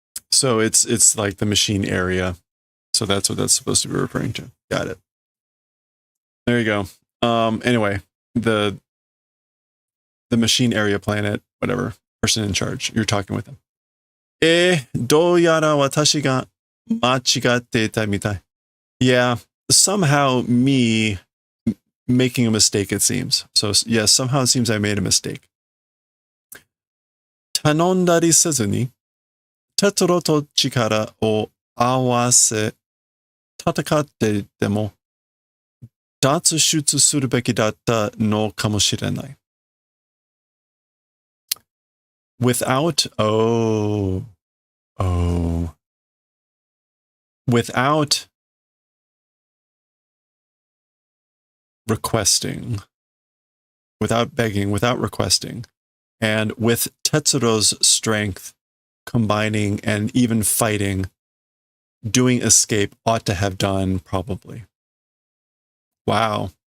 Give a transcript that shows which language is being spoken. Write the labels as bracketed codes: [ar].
[en] So it's like the machine area. So that's what that's supposed to be referring to. Got it. There you go. Anyway, the machine area planet, whatever, person in charge. You're talking with them. [ja] どうやら私が間違っていたみたい. [en] Yeah, somehow me making a mistake, it seems. So, yes, somehow it seems I made a mistake. [ja] 頼んだりせずに、テトロと力を合わせ、戦っていても、脱出するべきだったのかもしれない。 [en] Without, without requesting, without begging, without requesting, and with Tetsuro's strength combining and even fighting, doing escape ought to have done probably. Wow.